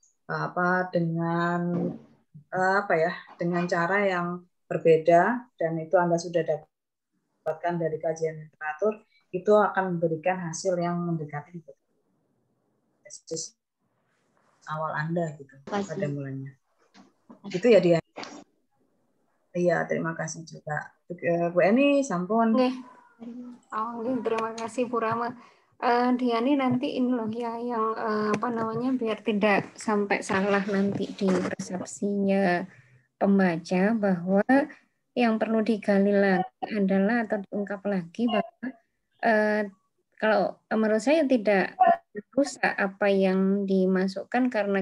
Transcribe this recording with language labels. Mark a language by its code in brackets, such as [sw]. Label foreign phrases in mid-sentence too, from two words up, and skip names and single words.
[id] dengan cara yang berbeda, dan itu Anda sudah dapatkan dari kajian literatur, itu akan memberikan hasil yang mendekati hipotesis awal Anda gitu pada mulanya. Itu ya dia. Iya, terima kasih juga. [jv] Bu Eni, sampun. Nggih. [id] Terima kasih Bu Rama. Diani nanti ini loh ya yang biar tidak sampai salah nanti di persepsinya pembaca, bahwa yang perlu digali lagi adalah atau diungkap lagi bahwa kalau menurut saya tidak rusak apa yang dimasukkan karena